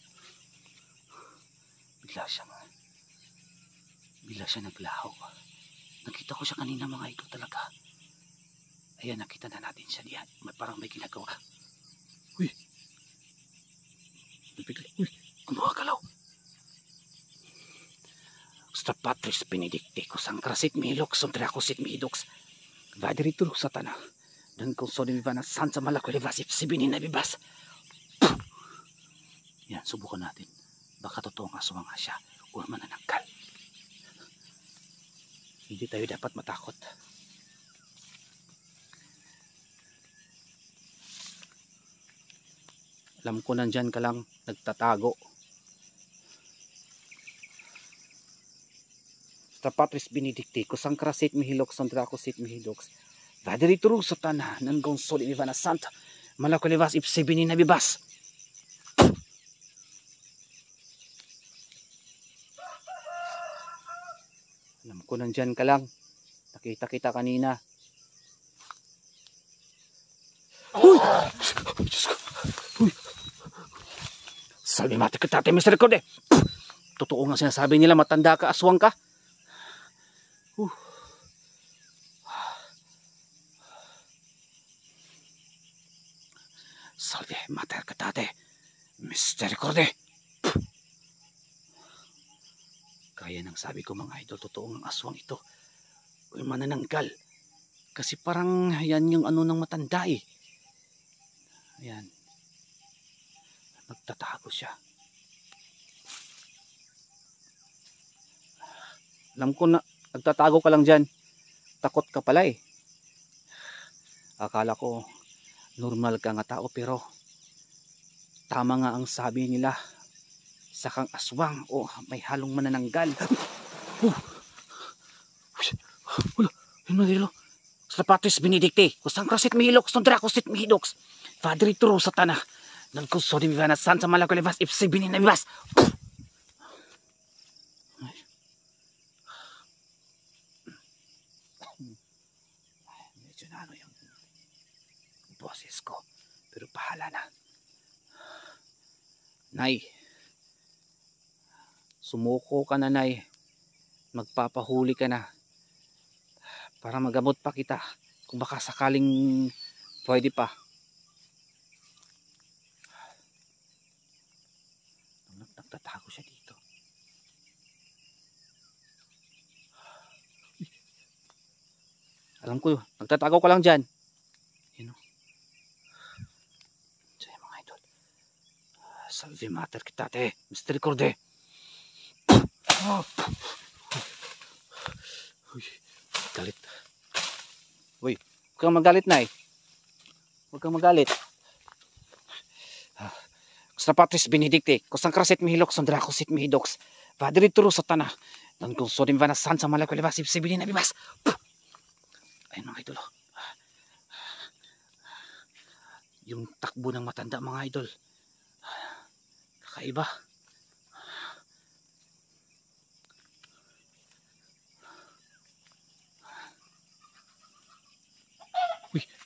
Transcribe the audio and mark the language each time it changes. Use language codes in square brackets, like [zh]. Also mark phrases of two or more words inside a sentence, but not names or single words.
[tl] Bigla siya naglaho. Nakita ko siya kanina mga idol talaga. Ayan, nakita na natin siya diyan. Parang may ginagawa. Uy! Uy! Ang mga galaw! [la] Sta patris benedicticus ancrasit mihilox sontracusit mihidox vaderitur satana dan konsolim vana sansa malakwele vasip sibinin na bibas. [tl] Yan, subukan natin. Baka totoong aswang nga siya o manananggal. Hindi tayo dapat matakot. Alam ko nandyan ka lang nagtatago. [la] Patris benedicticus ancrasit mihilox sontracusit mihidox vaderitur satana nan konsolim vana santa malakwele vasip sibinin na bibas. [tl] Alam ko nandyan ka lang. Nakita kita kanina. Uy! Diyos ko. Uy! [la] Salve mate katate misericorde. [tl] Totoo nga sinasabi nila matanda ka, aswang ka. [la] Salve mater katate misericorde. [tl] Kaya nang sabi ko mga idol, totoo ang aswang ito o manananggal. Kasi parang yan yung ano ng matanda eh. Ayan. Nagtatago siya. Alam ko na nagtatago ka lang dyan. Takot ka pala eh. Akala ko normal ka nga tao, pero tama nga ang sabi nila. Isa kang aswang o may halong manananggal. Wala, yun mga dilo. [la] Sa patris benedicticus ancrasit mihilox sontracusit mihidox vaderitur satana nan konsolim vana santa malakwele vasip sibinin na bibas. [tl] Medyo na ano yung boses ko, pero bahala na. Nay, sumuko ka na, Nay. Magpapahuli ka na para magamot pa kita kung baka sakaling pwede pa. Nagtatago siya dito. Alam ko, nagtatago ka lang dyan. [en] You know? So, [tl] mga idol. [la] Salve mater kitate misericorde. [tl] Uy, galit. Uy, huwag kang magalit, Nay. Huwag kang magalit. [la] Sa patris benedicticus ancrasit mihilox sontracusit mihidox vaderitur satana nan konsolim vana santa malakwele vasip sibinin na bibas. [tl] Ayun mga idol. Yung takbo ng matanda mga idol. Kakaiba. Uy.